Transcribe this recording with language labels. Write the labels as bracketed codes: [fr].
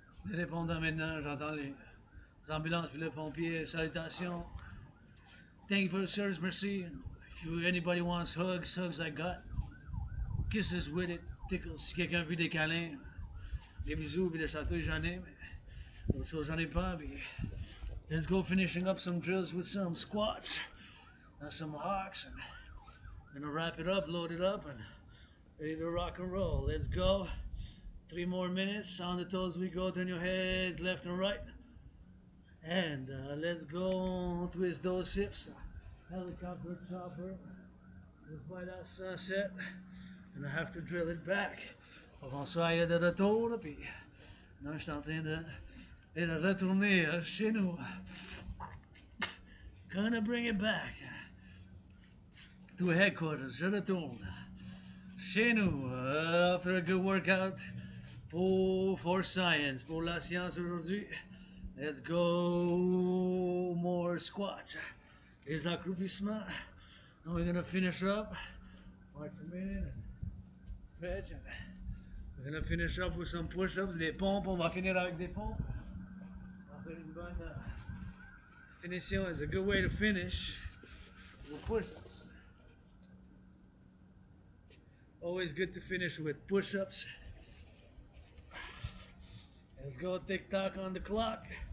[fr] Les répondants maintenant, j'entends les ambulances puis les pompiers. [en] Salutations. Thank you for the service, merci. If anybody wants hugs, hugs I got. Kisses with it, tickles. [fr] Si quelqu'un veut des câlins, des bisous puis des chatouilles, j'en ai, mais d'autres choses, j'en ai pas. [en] Puis let's go finishing up some drills with some squats and some hawks. And gonna wrap it up, load it up, and ready to rock and roll. Let's go. 3 more minutes. On the toes we go. Turn your heads left and right. And let's go. Twist those hips. Helicopter chopper. Just by that sunset. And I have to drill it back. [fr] Avant ça, il y a de retour. Puis, non, je suis en train de retourner chez nous. [en] Gonna bring it back to headquarters. [fr] Je retourne chez nous [en] after a good workout for science, [fr] pour la science aujourd'hui. [en] Let's go more squats. [fr] Les accroupissements. [en] And we're gonna finish up. March a minute and stretch. And we're gonna finish up with some push-ups, [fr] des pompes. On va finir avec des pompes. On va faire une bonne finition. [en] Is a good way to finish with push-ups. Always good to finish with push-ups. Let's go tick-tock on the clock.